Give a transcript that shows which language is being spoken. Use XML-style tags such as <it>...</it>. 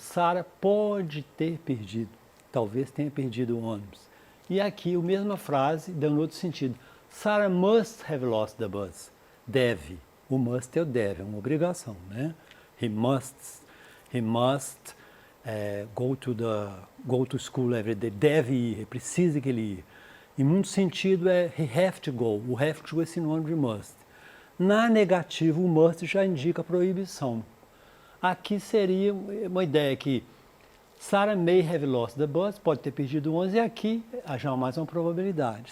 <pt>Sarah pode ter perdido, talvez tenha perdido o ônibus. E aqui a mesma frase, dando outro sentido.</pt> <en>Sarah must have lost the bus.</en> <pt>Deve. O must é o deve, é uma obrigação, né?</pt> <en>He must go to school every day.</en> <pt>Deve ir, precisa que ele ir. Em muito sentido</pt> <en>he have to go.</en> <pt>O have to é sinônimo de must. Na negativa, o must já indica proibição. Aqui seria uma ideia que Sarah</pt> <en>may have lost the bus,</en> <pt>pode ter perdido o ônibus, e aqui já há mais uma probabilidade.</pt>